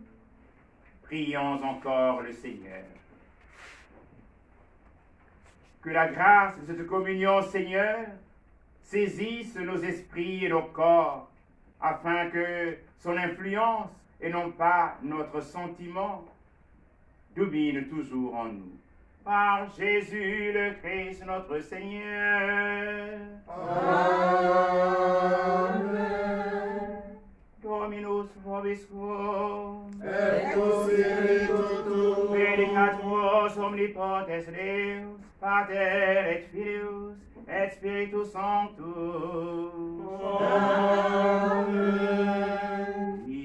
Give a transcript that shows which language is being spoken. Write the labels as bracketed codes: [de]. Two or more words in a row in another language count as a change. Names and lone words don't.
[fr] Prions encore le Seigneur. Que la grâce de cette communion, Seigneur, saisisse nos esprits et nos corps, afin que son influence, et non pas notre sentiment, domine toujours en nous. Par Jésus le Christ, notre Seigneur. Amen. [la] Dominus vobiscum. Et tu spiritu tuo. Benedicatus omnipotens Deus, Pater et Filius et Spiritus Sanctus. Amen.